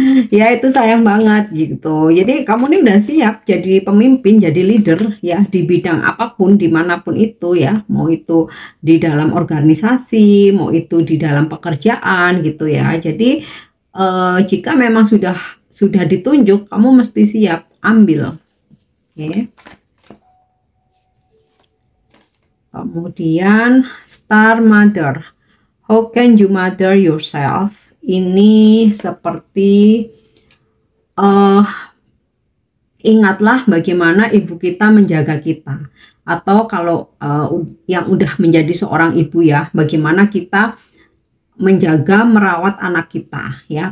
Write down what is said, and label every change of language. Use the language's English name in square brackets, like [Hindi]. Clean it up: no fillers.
[Indonesian] Ya itu sayang banget gitu. Jadi kamu ini udah siap jadi pemimpin, jadi leader ya, di bidang apapun, dimanapun itu ya, mau itu di dalam organisasi, mau itu di dalam pekerjaan gitu ya. Jadi jika memang sudah ditunjuk, kamu mesti siap ambil. Oke. Kemudian [English] Star Mother, how can you mother yourself? [Indonesian] Ini seperti ingatlah bagaimana ibu kita menjaga kita, atau kalau yang udah menjadi seorang ibu ya, bagaimana kita menjaga merawat anak kita ya.